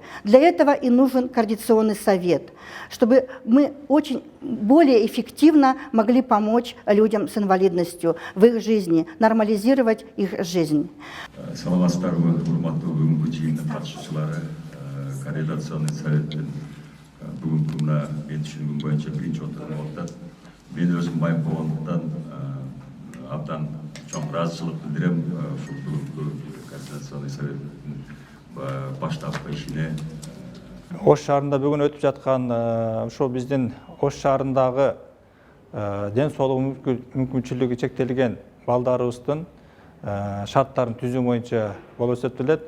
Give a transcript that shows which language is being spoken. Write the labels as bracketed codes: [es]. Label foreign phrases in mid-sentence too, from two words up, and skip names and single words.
[ru] Для этого и нужен координационный совет, чтобы мы очень более эффективно могли помочь людям с инвалидностью в их жизни, нормализировать их жизнь. Координационный совет [ky] бүгүнкү мына мен түшүнгөнүм боюнча биринчи отурум болуп, мен өзүм байым болгондуктан абдан чоң ыраазычылык билдирем ушул бүгүнкү [ru] координационный советтин [ky] баштапкы ишине. Ош шаарында бүгүн өтүп жаткан ушул биздин Ош шаарындагы ден соолугу мүмкүнчүлүгү чектелген балдарыбыздын шарттарын түзүү боюнча болуп эсептелет.